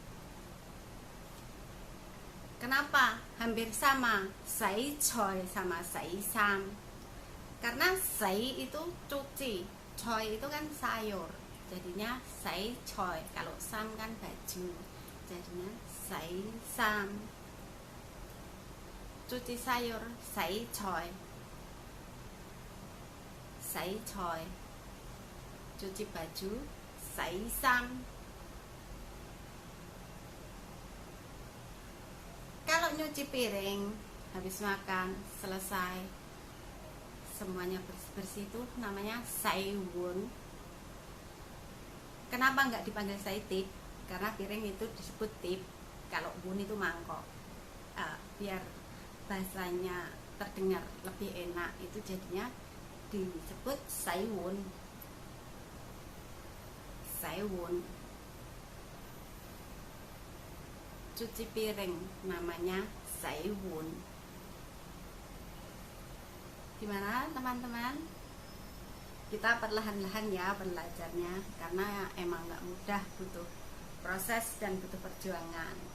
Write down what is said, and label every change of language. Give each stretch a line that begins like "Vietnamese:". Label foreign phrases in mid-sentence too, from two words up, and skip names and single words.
Indonesian: Kenapa hampir sama
Cantonese: 洗菜
Indonesian: sama
Cantonese: 洗衫?
Indonesian: Karena sai itu cuci, choi itu kan sayur, jadinya
Cantonese: 洗菜.
Indonesian: Kalau sam kan baju, jadinya
Cantonese: 洗衫.
Indonesian: cuci sayur,
Cantonese: 洗菜。洗菜.
Indonesian: Cuci baju,
Cantonese: 洗衫.
Indonesian: Kalau nyuci piring habis makan selesai semuanya bersih-bersih itu namanya
Cantonese: 洗碗.
Indonesian: Kenapa nggak dipanggil
Cantonese: 洗碟?
Indonesian: Karena piring itu disebut tip, kalau won itu mangkok. Biar bahasanya terdengar lebih enak, itu jadinya disebut
Cantonese: 洗碗. 洗碗.
Indonesian: Cuci piring namanya
Cantonese: 洗碗.
Indonesian: Gimana teman-teman? Kita perlahan-lahan ya belajarnya, karena emang nggak mudah, butuh proses dan butuh perjuangan.